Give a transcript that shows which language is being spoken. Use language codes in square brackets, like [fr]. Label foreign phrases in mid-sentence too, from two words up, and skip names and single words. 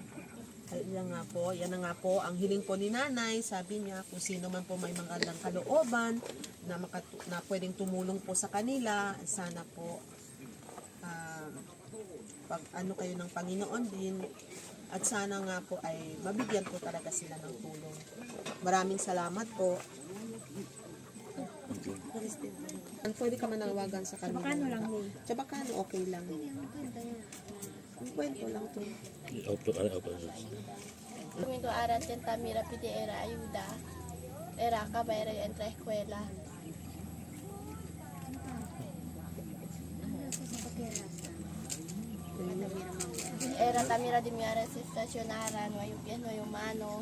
[tl] Yan na nga po, ang hiling po ni nanay, sabi niya, kung sino man po may magandang kalooban na pwedeng tumulong po sa kanila, sana po pag kayo ng Panginoon din, at sana nga po ay mabigyan po talaga sila ng tulong. Maraming salamat po. Pwede ka manawagan sa kanila. Chabacano lang mo. Chabacano, okay lang. Ang kwento lang to. [cbk] Domingo aras en Tamira pide era ayuda. Era acaba era entra a escuela. Era Tamira de mi aras estacionara, no hay un pie, no hay un mano.